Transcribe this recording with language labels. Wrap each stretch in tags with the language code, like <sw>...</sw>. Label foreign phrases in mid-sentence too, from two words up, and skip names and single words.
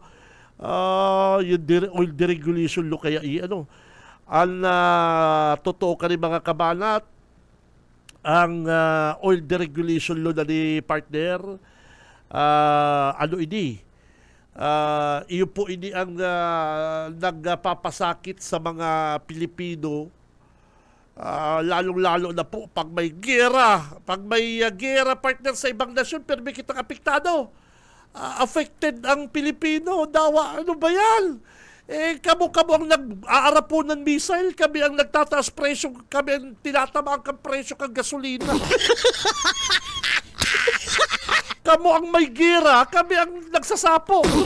<bik>Yung</bik> <en>oil deregulation law</en> <bik>kaya ang totoo ka rin mga kabanat, ang</bik> <en>oil deregulation law</en> <bik>na ni partner, iyo po ini ang nagpapasakit sa mga Pilipino, lalong-lalo na po pag may gera.</bik> <tl>Pag may gera, partner,</tl> <bik>sa ibang nasyon, pero may kitang apektado.</bik> <tl>Affected ang Pilipino. Dawa, ano ba yan?</tl> <bik>Kamo ang nag-aarapo ng missile, kami ang nagtataas presyo, kami ang tinatamaan kang presyo kang gasolina. Kamo ang may gira, kami ang nagsasapo.</bik>